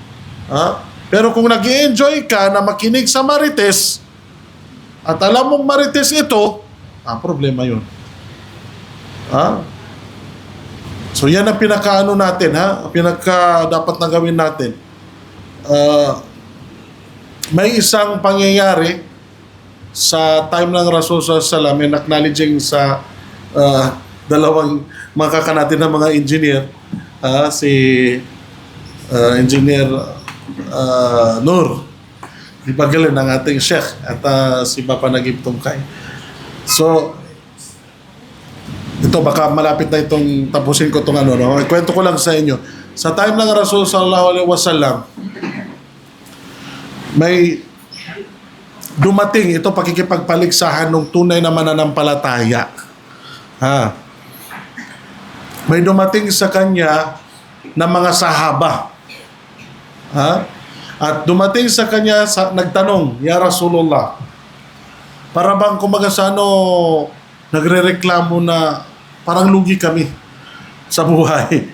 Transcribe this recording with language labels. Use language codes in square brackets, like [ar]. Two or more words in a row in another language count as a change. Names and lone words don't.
[tl] Pero kung nag-i-enjoy ka na makinig sa Marites, at alam mong Marites ito, problema yun. So yan ang pinaka-ano natin, pinaka dapat na gawin natin. May isang pangyayari sa time ng Rasul [ar] صلى الله عليه وسلم, [en] and acknowledging [tl] sa dalawang makaka natin ng mga engineer, si Engineer Nur, ipagaling ng ating Sheikh, at si Papa Nagib Tungkay. So, ito baka malapit na itong tapusin ko itong kwento ko lang sa inyo. Sa time ng Rasul [ar] صلى الله عليه وسلم, [tl] may dumating ito pakikipagpaligsahan ng tunay na mananampalataya. May dumating sa kanya na mga sahaba. At dumating sa kanya, nagtanong, [ar] يا رسول الله, [tl] para bang kumaga sa nagrereklamo na parang lugi kami sa buhay.